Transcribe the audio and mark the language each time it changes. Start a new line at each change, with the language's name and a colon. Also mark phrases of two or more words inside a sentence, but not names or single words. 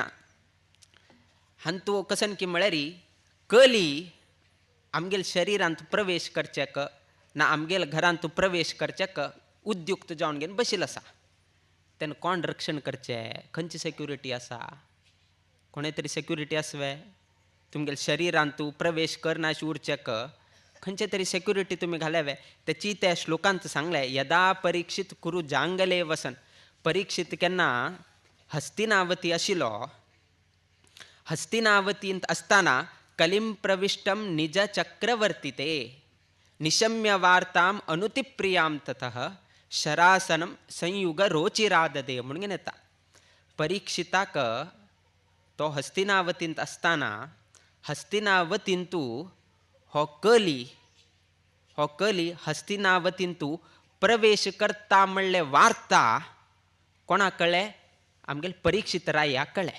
Konkani: हांतू कसन की म्हळ्यार कली आमगेल शरिरांत प्रवेश करच्याक ना आमगेल घरांत प्रवेश करच्याक उद्युक्त जावन घेवन बशिल्लो आसा. तेन्ना कोण रक्षण करचें, खंयची सेक्युरिटी आसा, कोणे तरी सेक्युरिटी आसवे. तुमगेल शरिरांत प्रवेश करनाशी उरचेक खंयचे तरी सेक्युरिटी तुमी घालेवे. तेची त्या श्लोकांत सांगलें,
Sanskrit: यदा परीक्षित कुरु जांगले वसन.
Konkani: परीक्षित केन्ना हस्तिनावती आशिल्लो, हस्तिनावतींत आसतना
Sanskrit: कलिं प्रविष्टम निज चक्रवर्तीते निशम्य वार्ताम अनुतिप्रियां ततः शरासनम संयुग रोचिराददे
Konkani: म्हणून येता. परीक्षिताक तो हस्तिनावतींत आसतना हस्तिनावतींतू हो कली हस्तिनावतींतू प्रवेश करता म्हणलें वार्ता कोणाक कळ्ळें, आमगेल परीक्षित रायाक कळ्ळें.